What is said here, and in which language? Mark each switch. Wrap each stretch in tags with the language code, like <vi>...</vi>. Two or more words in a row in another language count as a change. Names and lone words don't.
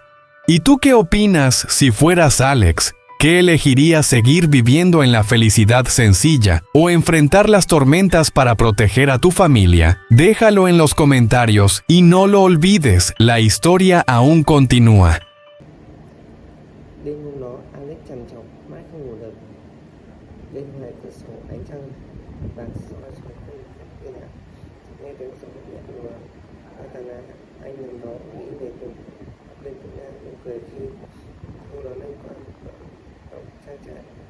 <es>¿Y tú qué opinas si fueras Alex? ¿Qué elegirías, seguir viviendo en la felicidad sencilla o enfrentar las tormentas para proteger a tu familia? Déjalo en los comentarios y no lo olvides, la historia aún continúa.</es> <vi>Đêm hôm đó, Alex trằn trọc mãi không ngủ được. Bên ngoài cửa sổ ánh trăng vàng soi xuống khuôn mặt yên ả. Nghe tiếng gió nhẹ nhàng. Atana, anh nằm đó nghĩ về Tùng. Bên Tuna cũng cười khi cô đón anh qua cửa cổng trang trại.</vi>